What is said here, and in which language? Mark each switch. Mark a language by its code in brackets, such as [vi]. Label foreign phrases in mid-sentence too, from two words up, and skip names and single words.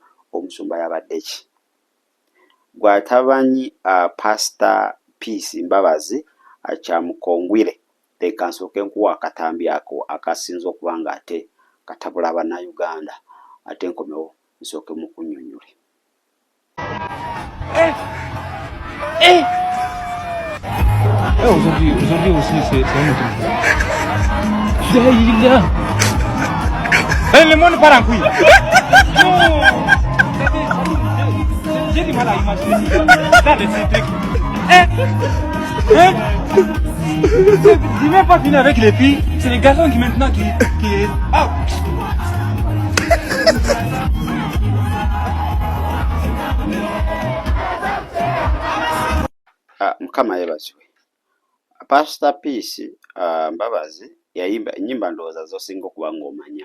[lg] Omusumba yabadde ki? Gw'atamanyi Pastor Peace Mbabazi Kyamukongwire, leka nsooke nkuwa akatambi ako akasinza okuba nga ate katabula Bannayuganda, ate nkomewo nsooke mukunnyonnyole. [fr] Aujourd'hui aussi, c'est un autre jour. Le monde part en couille. Non. J'ai du mal à imaginer ça de ces trucs. Tu n'as pas fini avec les filles, c'est les garçons qui maintenant qui ah. [lg] Mukama yeebazibwe. Pastor Peace Mbabazi yayimba ennyimba ndowooza z'osinga okuba ng'omanya.